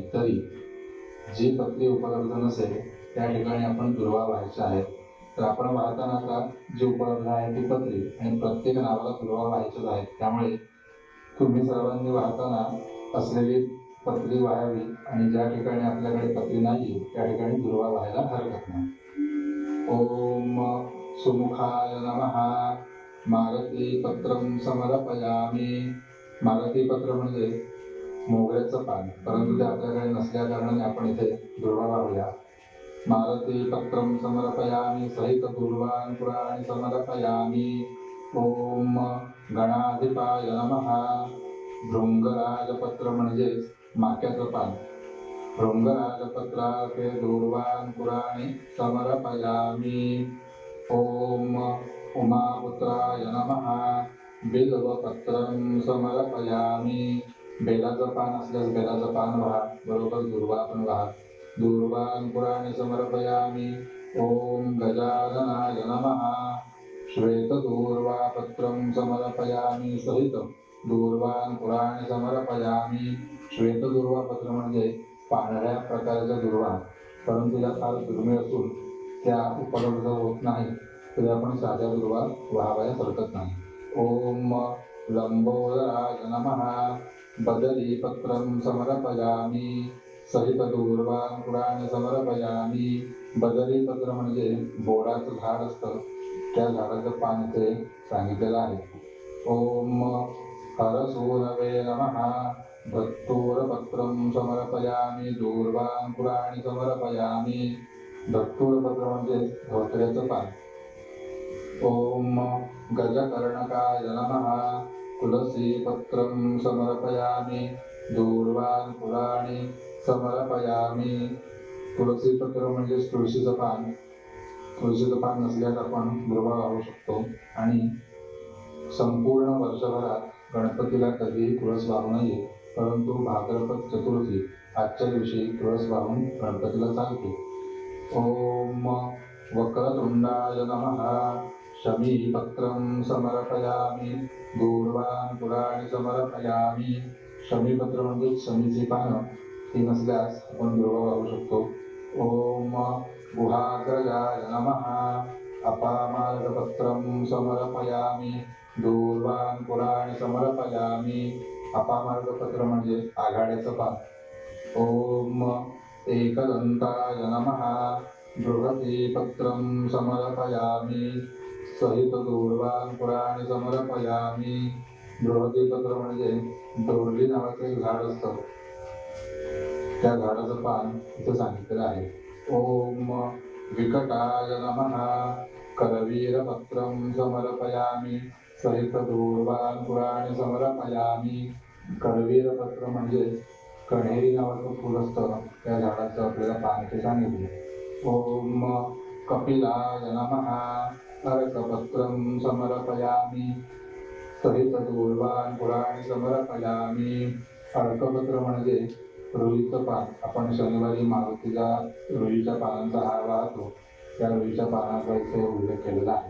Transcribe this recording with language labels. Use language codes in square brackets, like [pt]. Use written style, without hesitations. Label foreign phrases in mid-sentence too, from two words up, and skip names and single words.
[mr] तरी जी पत्री उपलब्ध नसेल त्या ठिकाणी आपण दुर्वा व्हायच्या आहेत. तर आपण वाहताना आता जी उपलब्ध आहे ती पत्री आणि प्रत्येक नावाला दुर्वा व्हायच्याच आहेत. त्यामुळे तुम्ही सर्वांनी वाहताना असलेली पत्री व्हावी आणि ज्या ठिकाणी आपल्याकडे पत्री नाही त्या ठिकाणी दुर्वा व्हायला हरकत नाही. [sa] ओम सुमुखाय नमः. मालती पत्रं समर्पयामि. [mr] मालती पत्र म्हणजे मोगऱ्याचं पान, परंतु ते आपल्याकडे नसल्या कारणाने आपण इथे दुर्वा वाहूया. [sa] मालती पत्रं समर्पयामि. सहित दुर्वान् पुराणि समर्पयामि. ओम गणाधिपाय नमः. [mr] भृंगराजपत्र म्हणजे माक्याचं पान. [sa] भृंगराजपत्रार्थे दूर्वान् पुराणि समर्पयामि. ओम उमापुत्राय नमः. बिल्वपत्रं समर्पयामि. [mr] बेलाचं पान असल्यास बेलाचं पान व्हा. बरोबर दुर्वा पण व्हा. [sa] दूर्वान् पुराणि समर्पयामि. ओम गजाननाय नमः. श्वेतदूर्वापत्रं समर्पयामि. सहित दूर्वान् पुराणि समर्पयामि. [mr] श्वेतदूर्वापत्र म्हणजे पांढऱ्या प्रकारच्या दुर्वा, परंतु त्या फार दुर्मिळ असून त्या उपलब्ध होत नाही. तरी आपण साध्या दुर्वा व्हावयास हरकत नाही. [sa] ओम लंबोदराय नमः. बदरीपत्रं समर्पयामि. सहित दूर्वान् पुराणि समर्पयामि. [mr] बदरीपत्र म्हणजे बोराचं झाड असतं त्या झाडाचं पान इथे सांगितलेलं आहे. [sa] ओम हरसूनवे नमः. धत्तूरपत्रं समर्पयामि दूर्वांकुराणि समर्पयामि. [mr] धत्तूरपत्र म्हणजे धोत्र्याचं पान. [sa] ओम गजकर्णकाय नमः. तुलसीपत्रं समर्पयामि दूर्वांकुराणि समर्पयामि. [mr] तुळशीपत्र म्हणजे तुळशीचं पान. तुळशीचं पान नसल्यास आपण दुर्वा वाहू शकतो. आणि संपूर्ण वर्षभरात गणपतीला कधीही तुळस वाहू नये, परंतु भाद्रपद चतुर्थी आजच्या दिवशी तुळस वाहून गणपतीला चालते. [sa] ओम वक्रतुंडाय नमः. शमीपत्रं समर्पयामि दूर्वांकुराणि समर्पयामि. [mr] शमीपत्र म्हणजे शमीची पानं, ती नसल्यास आपण दुर्वा वाहू शकतो. [sa] ओम गुहाग्रजाय नमः. अपामार्गपत्रं समर्पयामि दूर्वांकुराणि समर्पयामि. [mr] अपामार्गपत्र म्हणजे आघाड्याचं पान. [sa] ओम एकदंताय नमः. बृहतीपत्रं समर्पयामि सहित दूर्वांकुराणि समर्पयामि. [mr] बृहतीपत्र म्हणजे डोरली नावाचं एक झाड असतं, त्या झाडाचं पान इथं सांगितलेलं आहे. [sa] ओम विकटाय नमः. करवीरपत्रं समर्पयामि सहित दूर्वांकुराणि समर्पयामि. [mr] करवीरपत्र म्हणजे कण्हेरी नावाचं फूल असतं, त्या झाडाचं आपल्याला पान इथे सांगितले. [sa] ओम कपिलाय नमः. अर्कपत्रं समर्पयामि सहित दूर्वांकुराणि समर्पयामि. [mr] अर्कपत्र म्हणजे रुईचं पान. आपण शनिवारी मारुतीला रुईच्या पानांचा हार वाहतो, त्या रुईच्या पानाचा इथे उल्लेख केलेला आहे.